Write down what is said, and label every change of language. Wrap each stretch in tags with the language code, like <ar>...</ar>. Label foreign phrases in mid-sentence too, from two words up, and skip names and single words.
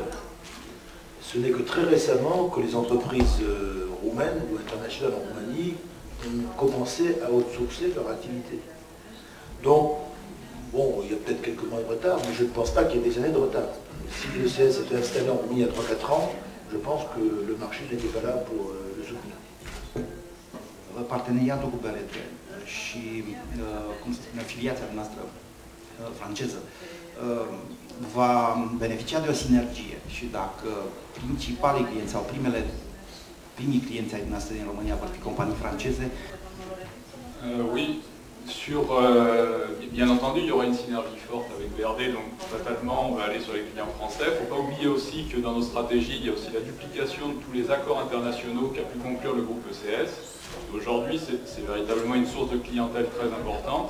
<fr>Ce n'est que très récemment que les entreprises roumaines ou internationales en Roumanie ont commencé à outsourcer leur activité. Donc, bon, il y a peut-être quelques mois de retard, mais je ne pense pas qu'il y ait des années de retard. Si l'ECS était installé en Roumanie il y a 3-4 ans, je pense que le marché n'était pas là pour le soutenir.</fr> <ro>Parteneriatul cu BRD și, cum se spune, filiația noastră franceză va beneficia de o sinergie și dacă principalii clienți sau primii clienți ai noastre din România vor fi companii franceze.</ro> <fr>Oui, bien entendu, il y aura une synergie forte avec BRD, donc fatalement on va aller sur les clients français. Il ne faut pas oublier aussi que dans nos stratégies, il y a aussi la duplication de tous les accords internationaux qu'a pu conclure le groupe ECS. Aujourd'hui, c'est véritablement une source de clientèle très importante.</fr>